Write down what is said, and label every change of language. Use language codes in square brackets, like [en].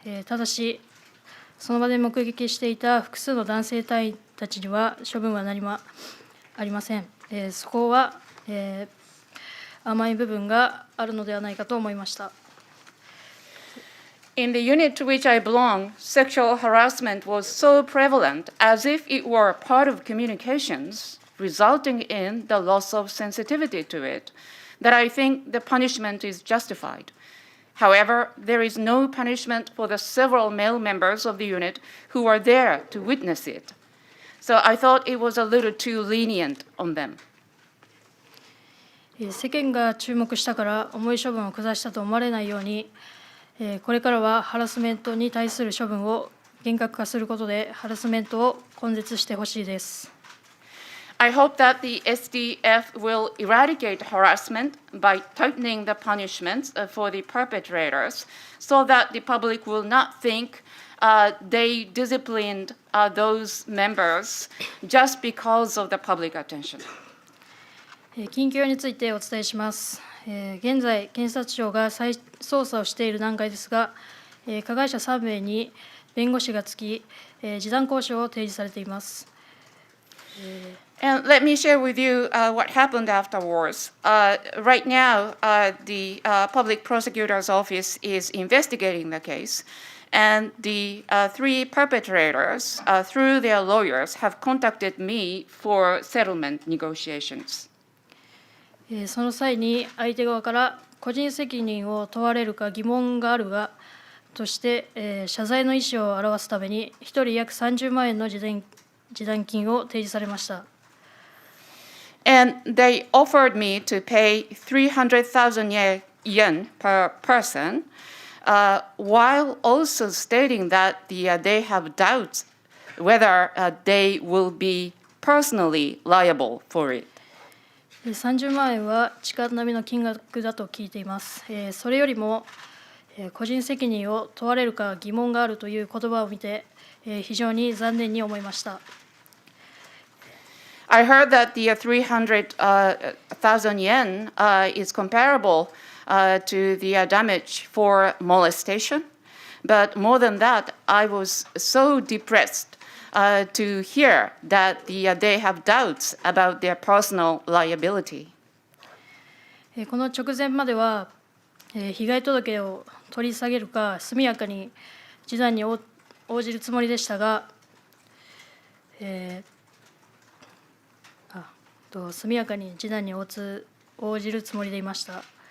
[ja] ただし、その場で目撃していた複数の男性隊員たちには処分は何もありません。そこは、甘い部分があるのではないかと思いました。 [en] In the unit to which I belong, sexual harassment was so prevalent as if it were part of communications, resulting in the loss of sensitivity to it, that I think the punishment is justified. However, there is no punishment for the several male members of the unit who were there to witness it. So I thought it was a little too lenient on them. [ja] 世間が注目したから重い処分を下したと思われないように、これからはハラスメントに対する処分を厳格化することでハラスメントを根絶してほしいです。 [en] I hope that the SDF will eradicate harassment by tightening the punishments for the perpetrators so that the public will not think they disciplined those members just because of the public attention. [ja] 近況についてお伝えします。現在、検察庁が再捜査をしている段階ですが、加害者3名に弁護士がつき、示談交渉を提示されています。 [en] And let me share with you what happened afterwards. Right now, the public prosecutor's office is investigating the case, and the three perpetrators, through their lawyers, have contacted me for settlement negotiations. [ja] その際に相手側から個人責任を問われるか疑問があるがとして、謝罪の意思を表すために1人約30万円の示談金を提示されました。 [en] And they offered me to pay 300,000 yen per person, while also stating that they have doubts whether they will be personally liable for it. [ja] 30万円は力並みの金額だと聞いています。それよりも個人責任を問われるか疑問があるという言葉を見て非常に残念に思いました。 [en] I heard that the 300,000 yen is comparable to the damage for molestation, but more than that, I was so depressed to hear that they have doubts about their personal liability. [ja] この直前までは被害届を取り下げるか速やかに示談に応じるつもりでしたが、速やかに示談に応じるつもりでいました。